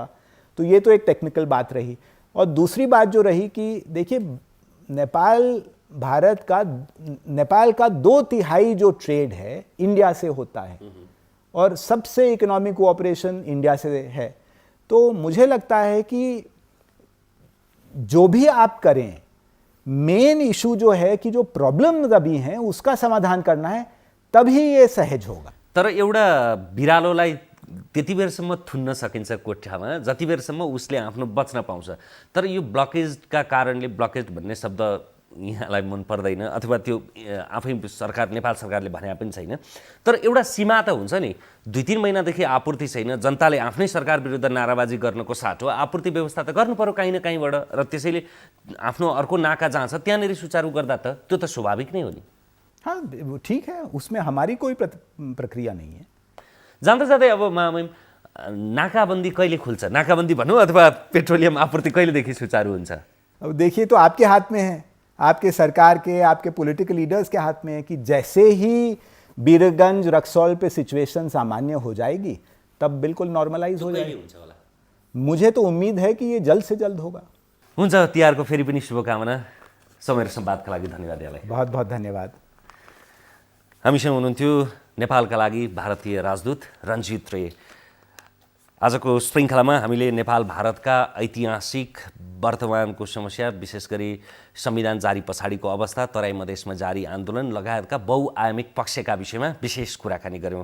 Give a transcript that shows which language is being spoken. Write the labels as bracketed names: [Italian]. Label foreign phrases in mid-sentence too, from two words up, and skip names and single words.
[Hindi] तो ये तो एक टेक्निकल बात रही। और दूसरी बात जो रही कि देखिए, नेपाल का 2/3 जो ट्रेड है इंडिया से होता है और सबसे [English] economic cooperation [Hindi] इंडिया से है। तो मुझे लगता है कि जो भी आप करें, [English] main issue [Hindi] जो है कि जो प्रॉब्लम अभी हैं उसका समाधान करना है, तभी ये सहज होगा। [Nepali] तर एउटा बिरालोलाई त्यति बेरसम्म थुन्न सकिन्छ कोठामा जति बेरसम्म उसले आफ्नो बच्न पाउँछ। तर यो ब्लकेजका कारणले, ब्लकेज भन्ने शब्द यहाँलाई मन पर्दैन अथवा त्यो आफै सरकार, नेपाल सरकारले भने पनि छैन। तर एउटा सीमा त हुन्छ नि। 2-3 महिनादेखि आपूर्ति छैन, जनताले आफ्नै सरकार विरुद्ध नाराबाजी गर्नको साटो आपूर्ति व्यवस्था त गर्नु पर्यो कहीँ न कहीँबाट। र त्यसैले आफ्नो अर्को नाका जहाँ छ त्यहाँनिर सुचारू गर्दा त त्यो त स्वाभाविक नै हो नि। [Hindi] हाँ, ठीक है, उसमें हमारी कोई प्रक्रिया नहीं है। [Nepali] जाँदा जाँदै अब महामहिम नाकाबन्दी कहिले खुल्छ, नाकाबन्दी भनौँ अथवा पेट्रोलियम आपूर्ति कहिलेदेखि सुचारू हुन्छ? [Hindi] अब देखिए, तो आपके हाथ में है, आपके सरकार के, आपके [English] political leaders [Hindi] के हाथ में है कि जैसे ही बीरगंज रक्सौल पे सिचुएशन सामान्य हो जाएगी तब बिल्कुल नॉर्मलाइज हो जाएगी। [Nepali] हुन्छ होला। [Hindi] मुझे तो उम्मीद है कि ये जल्द से जल्द होगा। [Nepali] हुन्छ, तिहारको फेरि पनि शुभकामना। समय र संवादका लागि धन्यवाद यहाँलाई। [Hindi] बहुत बहुत धन्यवाद। [Nepali] हामीसँग हुनुहुन्थ्यो नेपालका लागि भारतीय राजदूत रञ्जित रे। आजको श्रृङ्खलामा हामीले नेपाल भारतका ऐतिहासिक वर्तमानको समस्या, विशेष गरी संविधान जारी पछाडिको अवस्था, तराई मधेसमा जारी आन्दोलन लगायतका बहुआयामिक पक्षका विषयमा विशेष कुराकानी गऱ्यौँ।